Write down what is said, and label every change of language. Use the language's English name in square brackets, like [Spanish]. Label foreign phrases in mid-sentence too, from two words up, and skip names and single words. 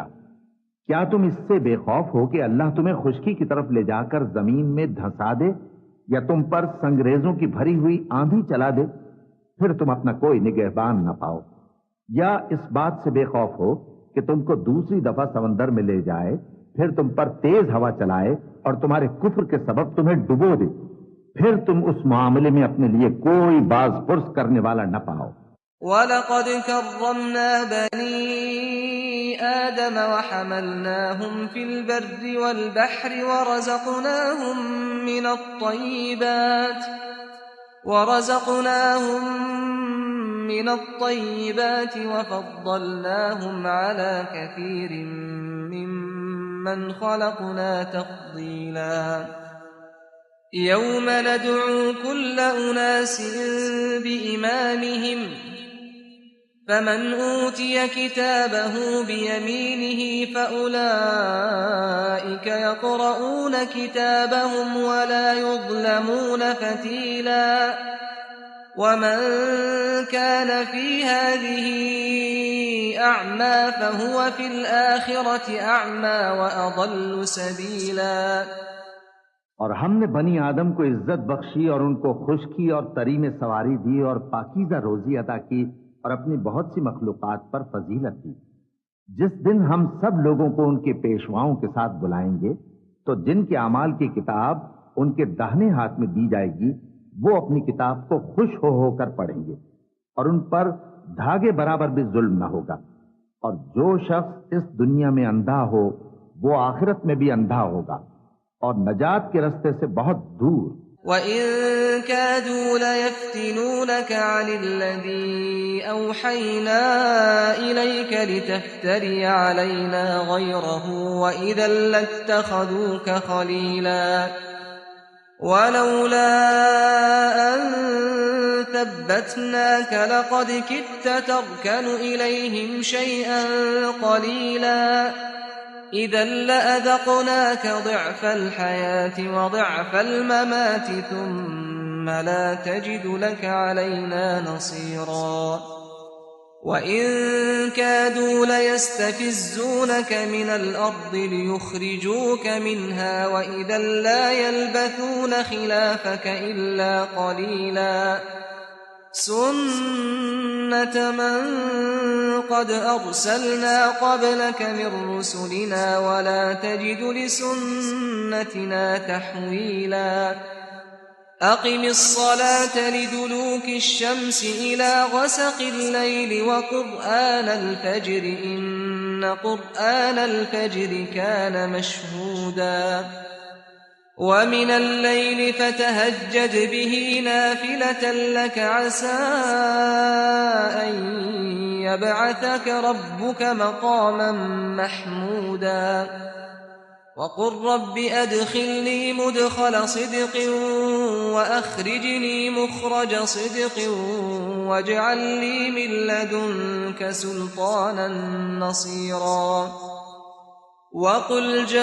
[Urdu] کیا تم اس سے بےخوف ہو کہ اللہ تمہیں خشکی کی طرف لے جا کر زمین میں دھنسا دے یا تم پر سنگریزوں کی بھری ہوئی آندھی چلا دے، پھر تم اپنا کوئی نگہبان نہ پاؤ? یا اس بات سے بےخوف ہو کہ تم کو دوسری دفعہ سمندر میں لے جائے، پھر تم پر تیز ہوا چلائے اور تمہارے کفر کے سبب تمہیں ڈبو دے، پھر تم اس معاملے میں اپنے لیے کوئی باز پرس کرنے والا نہ پاؤ. [Arabic] ولقد كرمنا بني آدم وحملناهم في البر والبحر ورزقناهم من الطيبات وفضلناهم على كثير ممن خلقنا تفضيلا. يوم ندعو كل أناس بإمامهم فمن أوتي كتابه بيمينه فأولئك يقرءون كتابهم ولا يظلمون فتيلا. ومن كان في هذه أعمى فهو في الآخرة أعمى وأضل سبيلا. [Urdu] اور ہم نے بنی آدم کو عزت بخشی اور ان کو خشکی اور تری میں سواری دی اور پاکیزہ روزی عطا کی اور اپنی بہت سی مخلوقات پر فضیلت دی. جس دن ہم سب لوگوں کو ان کے پیشواؤں کے ساتھ بلائیں گے تو جن کے اعمال کی کتاب ان کے داہنے ہاتھ میں دی جائے گی وہ اپنی کتاب کو خوش ہو ہو کر پڑھیں گے اور ان پر دھاگے برابر بھی ظلم نہ ہوگا. اور جو شخص اس دنیا میں اندھا ہو وہ آخرت میں بھی اندھا ہوگا اور نجات کے راستے سے بہت دور. [Arabic] وإن كادوا ليفتنونك عن الذي أوحينا إليك لتفتري علينا غيره وإذا لاتخذوك خليلا. ولولا أن ثبتناك لقد كدت تركن إليهم شيئا قليلا. إذا لأذقناك ضعف الحياة وضعف الممات ثم لا تجد لك علينا نصيرا. وإن كادوا ليستفزونك من الأرض ليخرجوك منها وإذا لا يلبثون خلافك إلا قليلا. سنة من قد أرسلنا قبلك من رسلنا ولا تجد لسنتنا تحويلا. أقم الصلاة لدلوك الشمس إلى غسق الليل وقرآن الفجر إن قرآن الفجر كان مشهودا. ومن الليل فتهجد به نافلة لك عسى أن يبعثك ربك مقاما محمودا وقل رب أدخلني مدخل صدق وأخرجني مخرج صدق واجعل لي من لدنك سلطانا نصيرا وقل